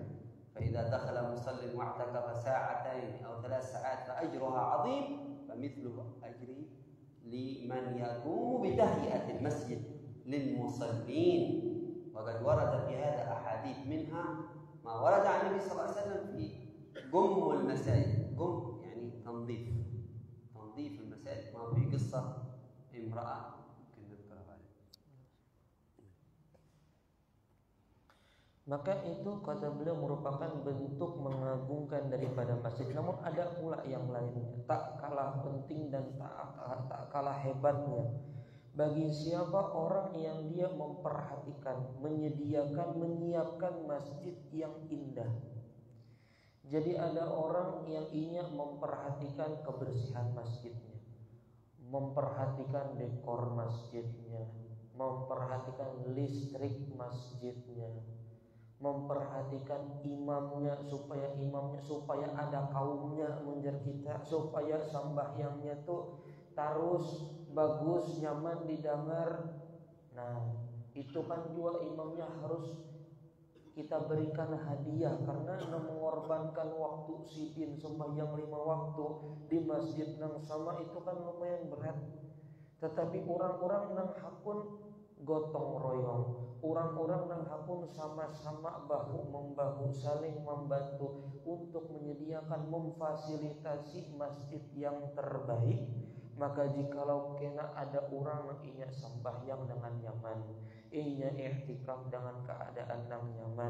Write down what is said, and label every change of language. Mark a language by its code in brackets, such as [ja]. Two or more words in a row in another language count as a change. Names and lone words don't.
[ar] فإذا دخل مصل واعتكف ساعتين أو 3 ساعات فأجرها عظيم، فمثل أجر لمن يقوم بتهيئة المسجد للمصلين. وقد ورد في هذا أحاديث، منها ما ورد عن النبي صلى الله عليه وسلم في قم المساجد. قم يعني تنظيف المساجد. ما في قصة امرأة ممكن نذكرها بعد. [id] Maka itu kata beliau merupakan bentuk mengagungkan daripada masjid. Namun ada pula yang lainnya, tak kalah penting dan tak kalah hebatnya bagi siapa orang yang dia memperhatikan, menyiapkan masjid yang indah. Jadi ada orang yang ingin memperhatikan kebersihan masjidnya, memperhatikan dekor masjidnya, memperhatikan listrik masjidnya, memperhatikan imamnya supaya ada kaumnya menjer kita, supaya sembahyangnya tuh tarus, bagus, nyaman didengar. Nah, itu kan juga imamnya harus kita berikan hadiah, karena mengorbankan waktu sidin sembahyang 5 waktu di masjid nang sama itu kan lumayan berat. Tetapi orang-orang nang hakun gotong royong, orang-orang nang hakun sama-sama bahu membahu, saling membantu untuk menyediakan, memfasilitasi masjid yang terbaik. Maka jikalau kena ada orang yang ingin sembahyang dengan nyaman, ingin i'tikaf dengan keadaan yang nyaman,